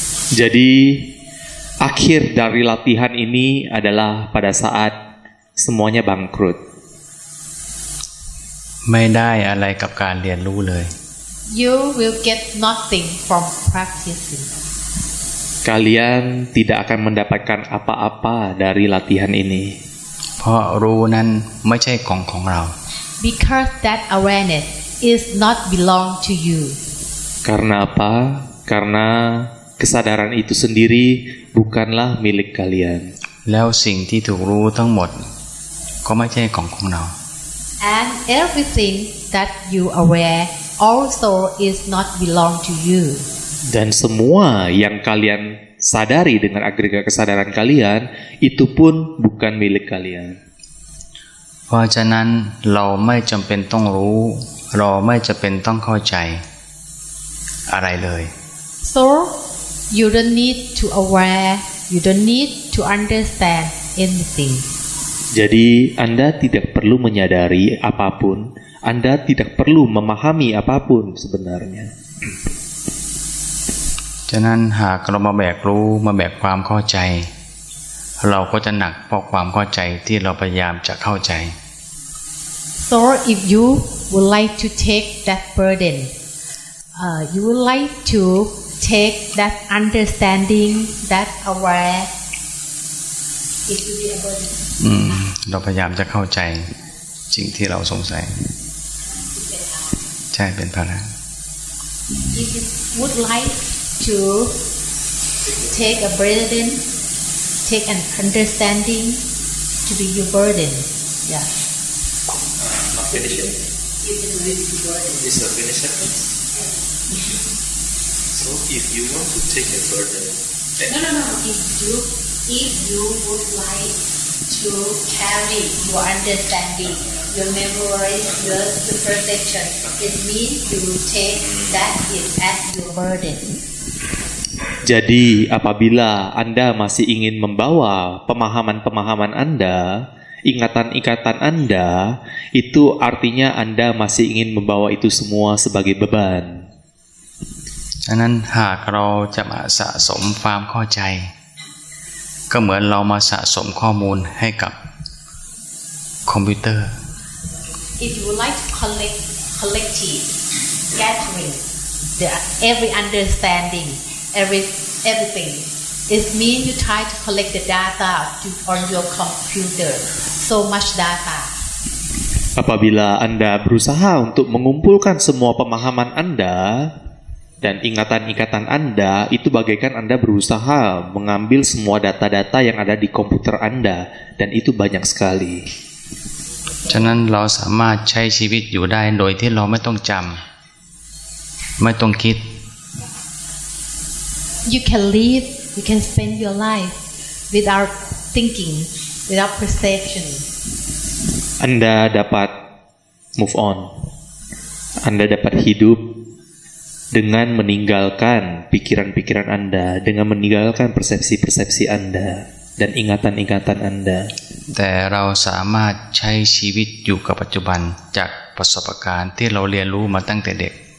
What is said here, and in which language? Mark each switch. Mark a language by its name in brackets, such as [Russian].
[Indonesian] Jadi akhir dari latihan ini adalah pada saat semuanya bangkrut. [Thai] ไม่ได้อะไรกับการเรียนรู้เลย [English] You will get nothing from practicing. [Indonesian] Kalian tidak akan mendapatkan apa-apa dari latihan ini. [Thai] เพราะรู้นั้นไม่ใช่ของเรา [English] Because that awareness is not belong to you. [Indonesian] Karena apa? Karena kesadaran itu sendiri bukanlah milik kalian. [Thai] แล้วสิ่งที่ถูกรู้ทั้งหมดก็ไม่ใช่ของเรา [English] And everything that you aware also is not belong to you. [Indonesian] Dan semua yang kalian sadari dengan agregat kesadaran kalian itu pun bukan milik kalian. [Thai] เพราะฉะนั้นเราไม่จำเป็นต้องรู้ เราไม่จำเป็นต้องเข้าใจอะไรเลย [English] So you don't need to aware, you don't need to understand anything. [Indonesian] Jadi Anda tidak perlu menyadari apapun, Anda tidak perlu memahami apapun sebenarnya. [Thai] ฉะนั้นหากเรามาแบกรู้มาแบกความเข้าใจ เราก็จะหนักเพราะความเข้าใจที่เราพยายามจะเข้าใจ [English] So if you would like to take that burden, you would like to take that understanding, that aware, it will be a burden. [Thai] เราพยายามจะเข้าใจสิ่งที่เราสงสัย ใช่เป็นภาระ [English] If you would like to take a burden, take an understanding to be your burden, yeah. Not finish it. It will be your burden. This is a finish sentence. So if you want to take a burden, No. If you would like to carry your understanding, your memory, your perception, it means you will take that as your burden. [Indonesian] Jadi apabila Anda masih ingin membawa pemahaman-pemahaman Anda, ingatan-ingatan Anda, itu artinya Anda masih ingin membawa itu semua sebagai beban. [Thai] ฉะนั้นหากเราจะมาสะสมความเข้าใจ ก็เหมือนเรามาสะสมข้อมูลให้กับคอมพิวเตอร์ [English] If you would like to collective, gathering, every understanding, everything, it means you try to collect the data on your computer, so much data. [Indonesian] Apabila Anda berusaha untuk mengumpulkan semua pemahaman Anda dan ingatan-ingatan Anda, itu bagaikan Anda berusaha mengambil semua data-data yang ada di komputer Anda, dan itu banyak sekali. [Thai] ฉะนั้นเราสามารถใช้ชีวิตอยู่ได้โดยที่เราไม่ต้องจำไม่ต้องคิด [English] You can live, you can spend your life without thinking, without perception. [Indonesian] Anda dapat [English] move on. [Indonesian] Anda dapat hidup dengan meninggalkan pikiran-pikiran Anda, dengan meninggalkan persepsi-persepsi Anda dan ingatan-ingatan Anda. [Thai] แต่เราสามารถใช้ชีวิตอยู่กับปัจจุบันจากประสบการณ์ที่เราเรียนรู้มาตั้งแต่เด็ก